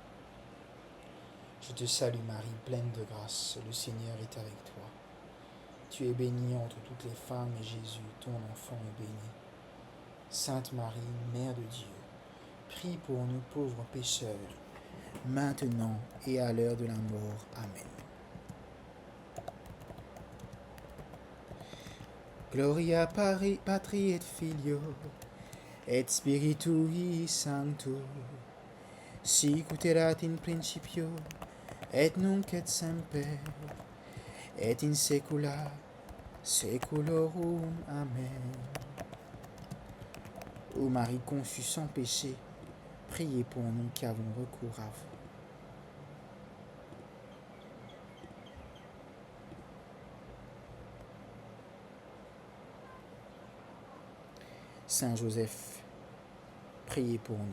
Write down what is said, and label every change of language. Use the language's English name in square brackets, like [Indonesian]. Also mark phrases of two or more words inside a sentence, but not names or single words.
[French] Je te salue Marie, pleine de grâce. Le Seigneur est avec toi. Tu es bénie entre toutes les femmes, et Jésus, ton enfant, est béni. Sainte Marie, Mère de Dieu, prie pour nous pauvres pécheurs, maintenant et à l'heure de la mort. Amen. [Latin] Gloria Patri et Filio, et Spiritui Sancto, sic erat in principio, et nunc et semper, et in saecula saeculorum. Amen. [French] Ô Marie conçue sans péché, priez pour nous qui avons recours à vous. Saint Joseph, priez pour nous.